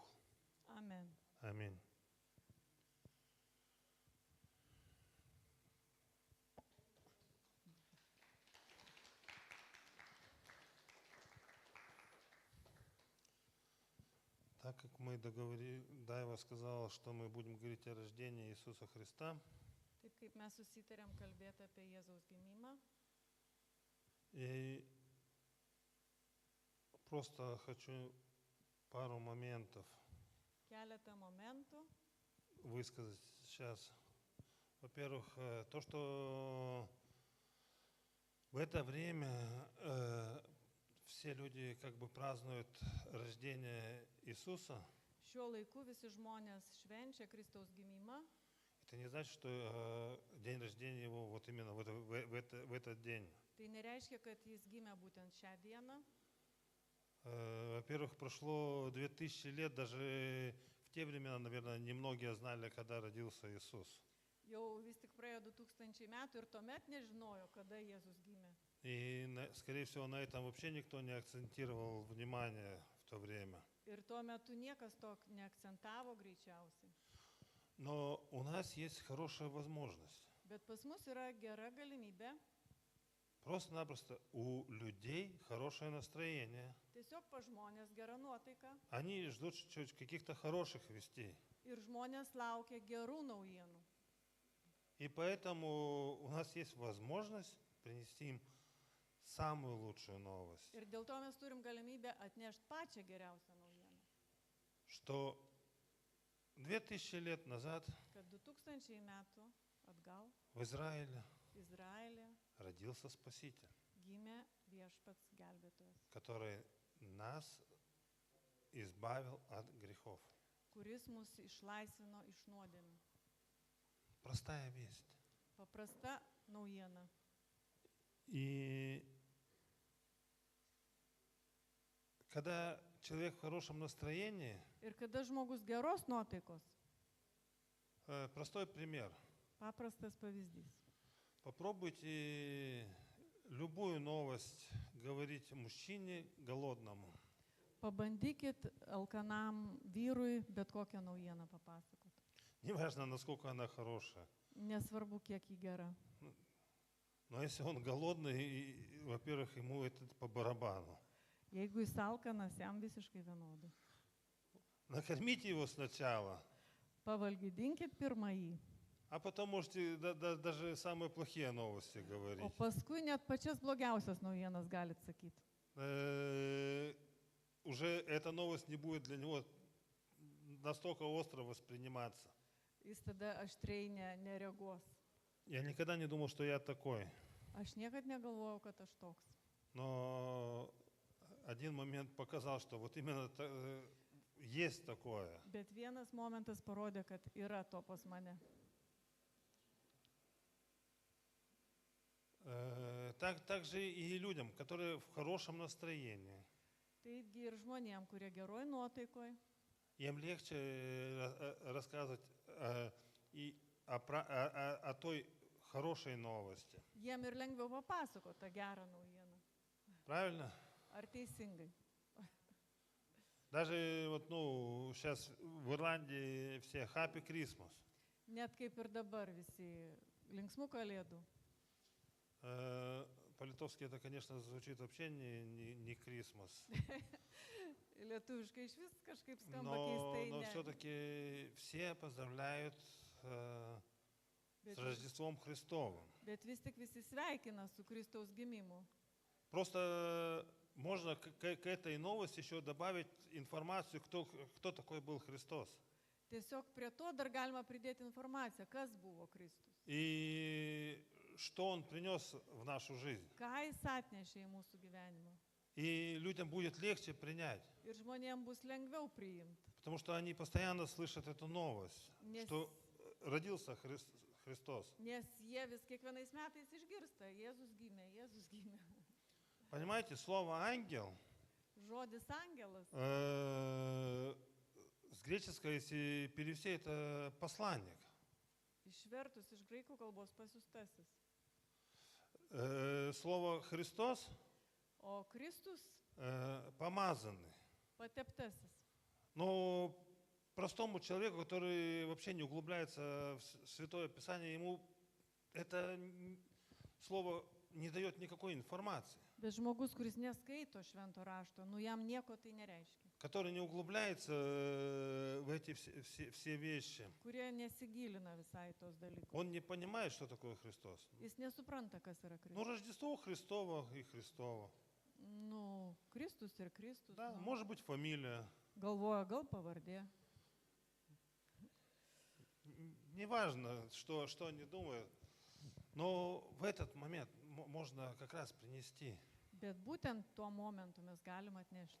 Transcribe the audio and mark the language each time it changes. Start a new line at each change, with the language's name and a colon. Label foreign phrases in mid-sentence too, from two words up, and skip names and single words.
Lithuanian: Amen.
Russian: Аминь. Так как мы договорились, Дайва сказала, что мы будем говорить о рождении Иисуса Христа,
Lithuanian: Taip kaip mes susitarėm kalbėti apie Jėzaus gimimą,
Russian: и просто хочу пару моментов
Lithuanian: keletą momentų.
Russian: высказать сейчас. Во-первых, то, что в это время все люди как бы празднуют рождение Иисуса,
Lithuanian: Šiuo laiku visi žmonės švenčia Kristaus gimimą.
Russian: это не значит, что день рождения его вот именно в этот день.
Lithuanian: Tai nereiškia, kad jis gimė būtent šią dieną.
Russian: Во-первых, прошло 2000 лет, даже в те времена, наверное, немногие знали, когда родился Иисус.
Lithuanian: Jau vis tik praėjo 2000 metų ir tuomet nežinojo, kada Jėzus gimė.
Russian: И, скорее всего, на этом вообще никто не акцентировал внимание в то время.
Lithuanian: Ir tuo metu niekas to neakcentavo greičiausiai.
Russian: Но у нас есть хорошая возможность.
Lithuanian: Bet pas mus yra gera galimybė
Russian: Просто-напросто у людей хорошее настроение.
Lithuanian: tiesiog pa žmonės gera nuotaika
Russian: Они ждут каких-то хороших вестей.
Lithuanian: ir žmonės laukia gerų naujienų.
Russian: И поэтому у нас есть возможность принести им самую лучшую новость,
Lithuanian: Ir dėl to mes turim galimybę atnešti pačią geriausią naujieną.
Russian: что 2000 лет назад
Lithuanian: Kad 2000 metų atgal
Russian: в Израиле
Lithuanian: Izraelė
Russian: родился Спаситель,
Lithuanian: gimė viešpats gelbėtojas,
Russian: который нас избавил от грехов.
Lithuanian: kuris mus išlaisvino iš nuodėmių.
Russian: Простая весть.
Lithuanian: Paprasta naujiena.
Russian: И когда человек в хорошем настроении,
Lithuanian: Ir kada žmogus geros nuotaikos,
Russian: простой пример.
Lithuanian: paprastas pavyzdys.
Russian: Попробуйте любую новость говорить мужчине голодному.
Lithuanian: Pabandykit alkanam vyrui bet kokią naujieną papasakot.
Russian: Неважно, насколько она хорошая.
Lithuanian: Nesvarbu, kiek jį gera.
Russian: Но если он голодный, во-первых, ему это по барабану.
Lithuanian: Jeigu jis alkanas, jam visiškai vienodai.
Russian: Накормите его сначала,
Lithuanian: Pavalgydinkit pirmą jį,
Russian: а потом можете даже самые плохие новости
Lithuanian: o
Russian: говорить.
Lithuanian: paskui net pačias blogiausias naujienas galit sakyti.
Russian: Уже эта новость не будет для него настолько остро восприниматься.
Lithuanian: Jis tada aštriai nereaguos.
Russian: Я никогда не думал, что я такой.
Lithuanian: Aš niekad negalvojau, kad aš toks.
Russian: Но один момент показал, что вот именно есть такое.
Lithuanian: Bet vienas momentas parodė, kad yra to pas mane.
Russian: Также и людям, которые в хорошем настроении.
Lithuanian: Taigi ir žmonėm, kurie geroj nuotaikoj,
Russian: Им легче рассказывать и о той хорошей новости.
Lithuanian: jiem ir lengviau papasakoti tą gerą naujieną.
Russian: Правильно?
Lithuanian: Ar teisingai?
Russian: Даже вот, сейчас в Ирландии все
English: Happy Christmas.
Lithuanian: Net kaip ir dabar visi linksmų kalėdų.
Russian: По-литовски это, конечно, звучит вообще не Christmas.
Lithuanian: Lietuviškai iš vis kažkaip skamba keistai.
Russian: Но все-таки все поздравляют с Рождеством Христовым.
Lithuanian: Bet vis tik visi sveikina su Kristaus gimimu.
Russian: Просто можно к этой новости еще добавить информацию, кто такой был Христос.
Lithuanian: Tiesiog prie to dar galima pridėti informaciją, kas buvo Kristus.
Russian: И что Он принес в нашу жизнь.
Lithuanian: Ką jis atnešė į mūsų gyvenimą.
Russian: И людям будет легче принять,
Lithuanian: Ir žmonėms bus lengviau priimti.
Russian: потому что они постоянно слышат эту новость,
Lithuanian: Nes,
Russian: что родился Христос.
Lithuanian: nes jie vis kiekvienais metais išgirsta, Jėzus gimė, Jėzus gimė.
Russian: Понимаете, слово «ангел»
Lithuanian: Žodis angelas,
Russian: с греческого, если перевести, это посланник.
Lithuanian: išvertus iš graikų kalbos pasiustasis.
Russian: Слово «Христос»
Lithuanian: O Kristus
Russian: помазанный.
Lithuanian: pateptasis.
Russian: Но простому человеку, который вообще не углубляется в Святое Писание, ему это слово не дает никакой информации.
Lithuanian: Bet žmogus, kuris neskaito švento rašto, nu jam nieko tai nereiškia.
Russian: Который не углубляется в эти все вещи.
Lithuanian: Kurie nesigilina visai tos dalykus.
Russian: Он не понимает, что такое Христос.
Lithuanian: Jis nesupranta, kas yra
Russian: Ну,
Lithuanian: Kristus.
Russian: Рождество Христово и Христово.
Lithuanian: Nu, Kristus ir Kristus.
Russian: Да,
Lithuanian: nu.
Russian: может быть, фамилия.
Lithuanian: Galvoja, gal pavardė.
Russian: Неважно, что они думают. Но в этот момент можно как раз принести
Lithuanian: Bet būtent tuo momentu mes galim atnešti